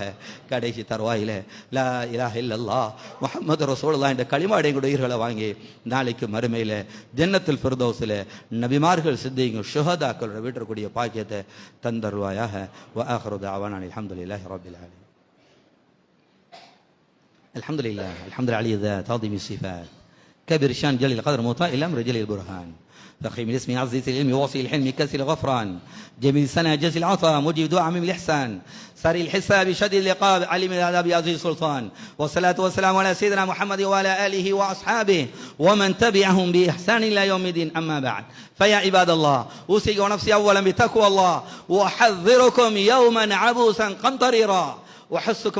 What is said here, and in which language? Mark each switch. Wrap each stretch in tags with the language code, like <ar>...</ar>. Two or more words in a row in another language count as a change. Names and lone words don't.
<ta>கடைசி தருவாயில</ta> <ar>لا إله إلا الله محمد رسول الله</ar> <ta>என்ற களிமாடைய உயிர்களை வாங்கி நாளைக்கு மறுமையில ஜன்னத்துல் ஃபிர்தௌஸில் நபிமார்கள் சித்திகள் ஷுஹதாக்களோட வீட்டக்கூடிய பாக்கியத்தை தந்தருவாயாக.</ta> <ar>وآخر دعوانا الحمد لله رب العالمين. الحمد لله الحمد لله على ذات عظيم الصفات كبر شان جليل القدر مطاع الامر جليل البرهان فخيم الاسم عزيز العلم واصل الحلم كسر الغفران جميل السنة جزل العطاء مجيب دعاء من الإحسان سري الحساب شديد العقاب علم العذاب عزيز السلطان والصلاة والسلام على سيدنا محمد وعلى آله وأصحابه ومن تبعهم بإحسان إلى يوم الدين أما بعد فيا عباد الله أوصيك ونفسي أولا بتقوى الله وأحذركم يوما عبوسا قمطريرا وحثكم</ar>